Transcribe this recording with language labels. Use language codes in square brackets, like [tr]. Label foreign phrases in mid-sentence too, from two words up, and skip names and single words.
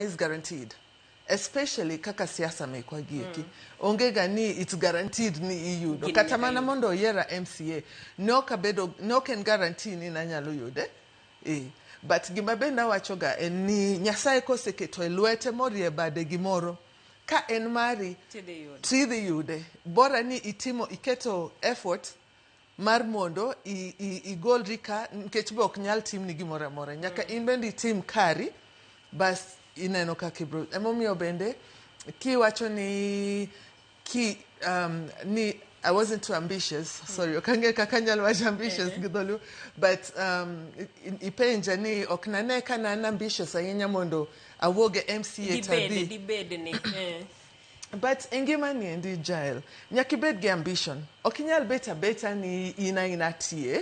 [en] is guaranteed, especially [luo] kaka siasa mekwa gieki. Onge gani [en] it's guaranteed [luo] ni iyudo. Kata mana mondo yiera MCA no ken guarantee ni nanyalo yude. But gima benda wachoga en ni Nyasaye koseketo e lwete morie bade gimoro ka en mari tidhi yude. Bora ni iketo effort mar mondo igol rika nkech be ok nyal tim ni gimoro amora. Nyaka in bende itim kari bas ineno kaka ibro. Emomiyo bende kiwacho ni ni [en] I wasn't too ambitious. [luo] Sorry, okange kaka nyalo wacho ambitious gidholu. But ipenja ni ok nane ka nan ambitious ahinya mondo awuoge MCA tadhi. Dibede ni. But ngima ni endi jail. Nyaka ibed gi ambition. Ok inyal beta ni ina tie.